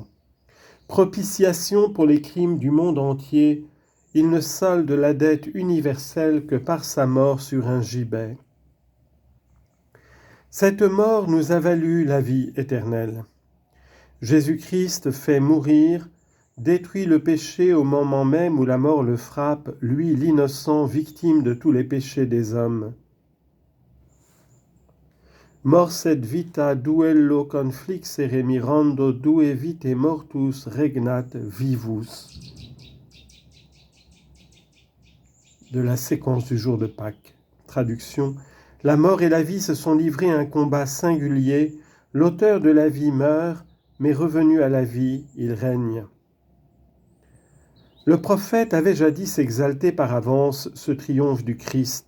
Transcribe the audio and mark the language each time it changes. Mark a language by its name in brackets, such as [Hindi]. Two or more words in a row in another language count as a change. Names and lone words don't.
[French] Propitiation pour les crimes du monde entier, il ne solde la dette universelle que par sa mort sur un gibet. Cette mort nous a valu la vie éternelle. Jésus-Christ fait mourir, détruit le péché au moment même où la mort le frappe, lui l'innocent, victime de tous les péchés des hommes. [Latin] Mors et vita duello conflixere mirando due vite mortus regnat vivus. [French] De la séquence du jour de Pâques. Traduction. La mort et la vie se sont livrés à un combat singulier. L'auteur de la vie meurt, mais revenu à la vie, il règne. Le prophète avait jadis exalté par avance ce triomphe du Christ.